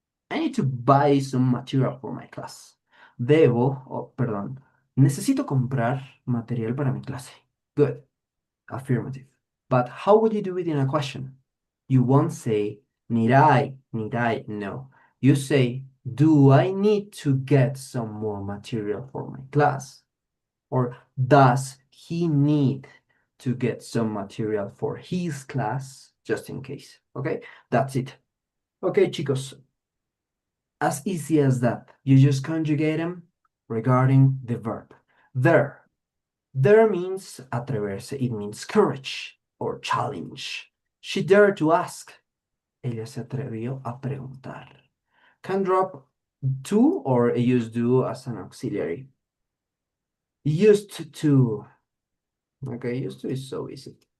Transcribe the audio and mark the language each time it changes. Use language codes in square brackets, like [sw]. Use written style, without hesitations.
[en] I need to buy some material for my class. [es] Perdón, necesito comprar material para mi clase. [en] Good, affirmative. But how would you do it in a question? You won't say, need I, no. You say, do I need to get some more material for my class? Or does he need to get some material for his class, just in case? Okay, that's it. Okay, chicos, as easy as that. You just conjugate them regarding the verb. There. There means atreverse. It means courage or challenge. She dared to ask. [es] Ella se atrevió a preguntar. [en] Can drop to or use do as an auxiliary. Used to. Okay, used to is so easy.